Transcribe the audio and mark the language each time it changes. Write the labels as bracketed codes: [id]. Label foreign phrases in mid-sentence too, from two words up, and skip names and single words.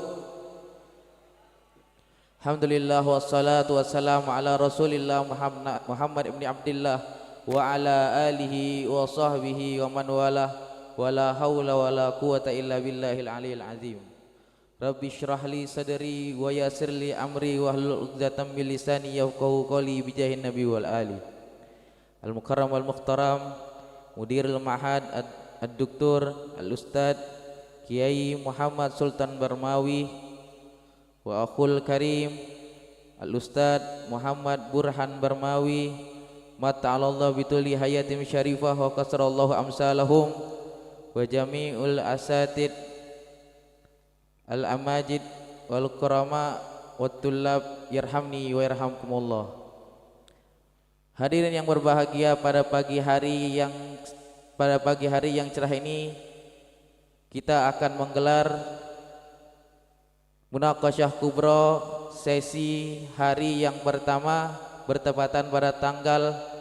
[ar] الحمد لله والصلاة والسلام على رسول الله محمد بن عبد الله وعلى آله وصحبه ومن والاه ولا حول ولا قوة إلا بالله العلي العظيم. رب اشرح لي صدري ويسر لي أمري واحلل عقدة من لساني يفقهوا قولي بجاه النبي والآل. المكرم والمحترم مدير المعهد الدكتور الأستاذ كياهي محمد سلطان برماوي وأخ الكريم الأستاذ محمد برهان برماوي متعه الله بطول حياة شريفة وكثر الله أمثالهم وجميع الأساتذة الأماجد والكرماء والطلاب يرحمني ويرحمكم الله. [id] Hadirin yang berbahagia, pada pagi hari yang cerah ini kita akan menggelar [ar] مناقشة كبرى [id] sesi hari yang pertama bertepatan pada tanggal